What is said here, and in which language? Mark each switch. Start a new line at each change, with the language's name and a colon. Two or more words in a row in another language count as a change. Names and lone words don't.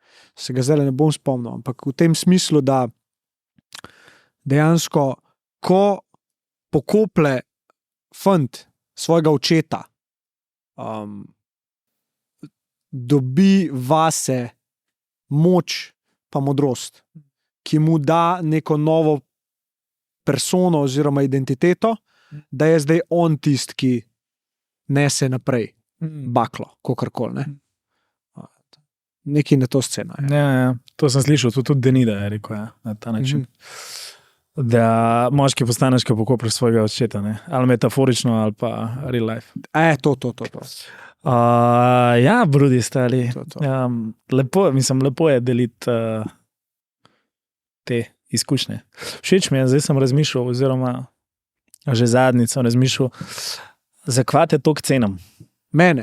Slovenian: Se ga zdaj ne bom spomnil, ampak v tem smislu, da dejansko, ko pokople fant svojega očeta, dobi vase moč pa modrost, ki mu da neko novo persono oziroma identiteto, da je zdaj on tist, ki nese naprej baklo, kakorkoli, ne. Nekaj na to sceno. Ja. To sem slišal, to tudi Denida je rekel, na ta način. Da moški postaneš, ko pokopljaš svojega očeta, ne? Ali metaforično, ali pa
English: real life.
Slovenian: To. Ja, brudi stali. Lepo je deliti te izkušnje. Všeč mi je, zdaj sem razmišljal, oziroma že zadnjič sem razmišljal, zakaj te toliko cenim. Mene?